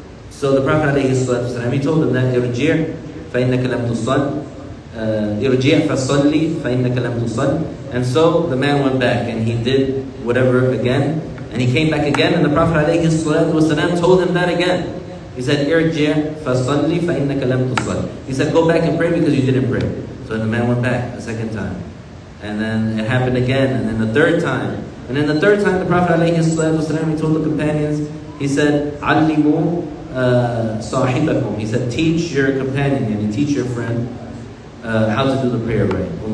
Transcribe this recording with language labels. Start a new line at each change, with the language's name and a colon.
English: So the Prophet ﷺ, he told them that,
Arabic: Irji' فَإِنَّكَ لَمْ تُصَلِّ, Irji' فَصَلِّ فَإِنَّكَ لَمْ تُصَلِّ.
English: And so the man went back and he did whatever again, and he came back again, and the Prophet ﷺ told him that again. He said,
Arabic: Irji' فَصَلِّ فَإِنَّكَ لَمْ تُصَلِّ.
English: He said, go back and pray because you didn't pray. So the man went back a second time. And then it happened again, and then the third time. And then the third time the Prophet ﷺ, he told the companions, he said,
Arabic: عَلِّمُوا صَاحِبَكُمْ.
English: He said, teach your companion, and teach your friend how to do the prayer right.